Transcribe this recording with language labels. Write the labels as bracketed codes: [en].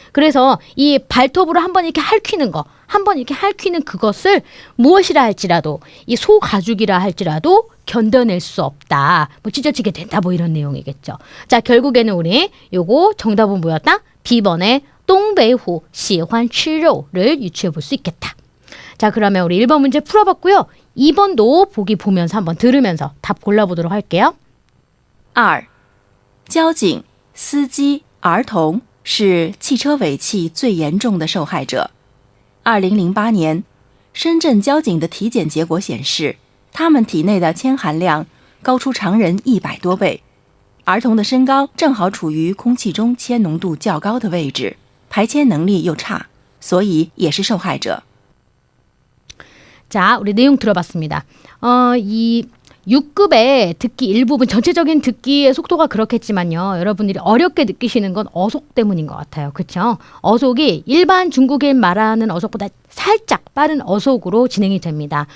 [ko] 그래서 이 발톱으로 한번 이렇게 핥히는 거, 한번 이렇게 핥히는 그것을 무엇이라 할지라도 이 소가죽이라 할지라도 견뎌낼 수 없다. 뭐 찢어지게 된다. 뭐 이런 내용이겠죠. 자, 결국에는 우리 요거 정답은 뭐였다? B번에 [zh] 东北虎喜欢吃肉 [ko] 를 유추해 볼 수 있겠다. 자, 그러면 우리 1번 문제 풀어봤고요. 2번도 보기 보면서 한번 들으면서 답 골라보도록 할게요. 2. [zh] 交警、司机、儿童是汽车尾气最严重的受害者。 2008年，深圳交警的体检结果显示，他们体内的铅含量高出常人100多倍。儿童的身高正好处于空气中铅浓度较高的位置，排铅能力又差，所以也是受害者。 [ko] 자, 우리 내용 들어봤습니다. 이 6급의 듣기 일부분, 전체적인 듣기의 속도가 그렇겠지만요. 여러분들이 어렵게 느끼시는 건 어속 때문인 것 같아요. 그렇죠? 어속이 일반 중국인 말하는 어속보다 살짝 빠른 어속으로 진행이 됩니다.